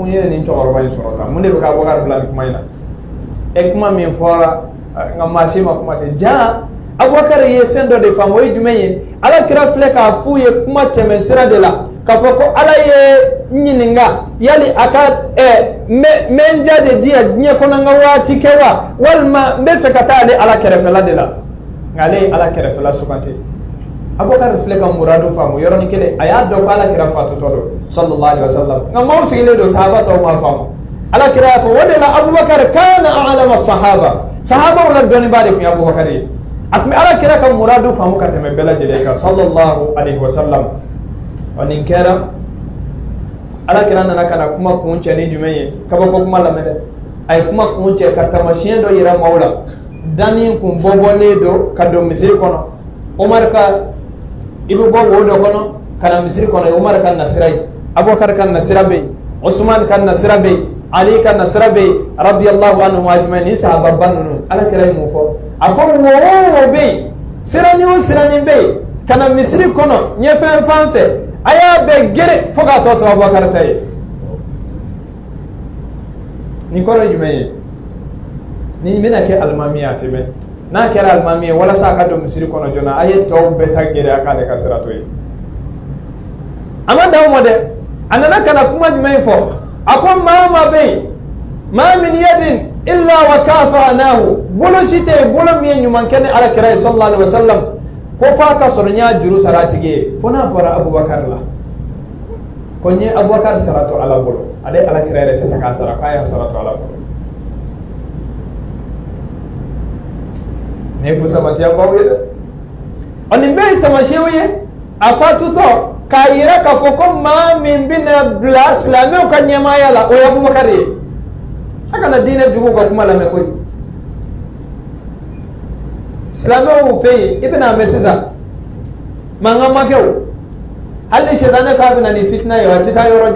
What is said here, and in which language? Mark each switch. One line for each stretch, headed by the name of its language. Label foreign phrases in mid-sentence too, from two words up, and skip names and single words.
Bambara: ye nin cɛkɔrɔba in sɔrɔ tan mun de bɛ ka Abubakar bila nin kuma in na kuma min fɔra nka maa si ma kuma tɛ jaa Abubakar ye fɛn dɔ de faamu o ye jumɛn ye Alakira filɛ k'a f'u ye kuma tɛmɛ sira de la k'a fɔ ko Ala ye ɲininka yali a ka n bɛ n ja de di yan diɲɛ kɔnɔ n ka waati kɛ wa walima n bɛ fɛ ka taa ale Ala kɛrɛfɛla de la nka ale ye Ala kɛrɛfɛla suganti Abubakar filɛ ka muradu faamu yɔrɔnin kelen a y'a dɔn ko Alakira fatutɔ don
Arabic: صلى الله عليه وسلم
Bambara: nka maaw sigilen don sahaba tɔw m'a faamu Alakira y'a fɔ o de la Abubakar kana a'lama sahabaw la dɔnnibaa de tun ye Abubakar ye a tun bɛ Alakira ka muradu faamu ka tɛmɛ bɛɛ lajɛlen kan
Arabic: صلى الله عليه وسلم
Bambara: wa nin kɛra Alakira nana ka na kuma kun cɛ ni jumɛn ye kabako kuma lamɛn dɛ a ye kuma kun cɛ ka taamasiyɛn dɔ yira maaw la danni kun bɔbɔlen don ka don misiri kɔnɔ Umar ka i bɛ bɔ wo dɔ kɔnɔ ka na misiri kɔnɔ Umar ka nasira ye Abubakar ka nasira bɛ yen Usman ka nasira bɛ yen Ali ka nasira bɛ yen
Arabic: رضي الله عنهم أجمعين
Bambara: ni sahababa ninnu Alakira ye mun fɔ a ko wo bɛ yen sirani o sirani bɛ yen ka na misiri kɔnɔ ɲɛfɛn fan fɛ a y'a bɛɛ gere fo k'a tɔ to Abubakar ta ye nin kɔrɔ ye jumɛn ye nin bɛna kɛ alimami ye a tɛ mɛn n'a kɛra alimami ye walasa a ka don misiri kɔnɔ joona a ye tɔw bɛɛ ta gɛrɛ a k'ale ka sira to ye a ma dan o ma dɛ a nana ka na kuma jumɛn fɔ a ko maa o maa bɛ yen maa min
Arabic: يد إلا وكافأناه
Bambara: bolo si tɛ yen bolo min ye ɲuman kɛ ni Alakira ye
Arabic: صلى الله عليه وسلم
Bambara: ko f'a ka sɔrɔ n y'a juru sara a tigi ye fo n'a bɔra Abubakar la ko n ye Abubakar sara to Ala bolo ale Alakira yɛrɛ tɛ se k'a sara k'a y'a sara to Ala bolo fusamatiya baw ye dɛ ani bɛɛ tamasiyɛnw ye a fatutɔ k'a yira k'a fɔ ko maa min bɛna bila silamɛw ka ɲɛmaaya la o ye Abubakar ye a kana diinɛ juguw ka kuma lamɛn koyi silamɛw fɛ yen i bɛna mɛn sisan mankan ma kɛ o hali sɛtanɛ k'a bɛna ni fitina ye a tɛ taa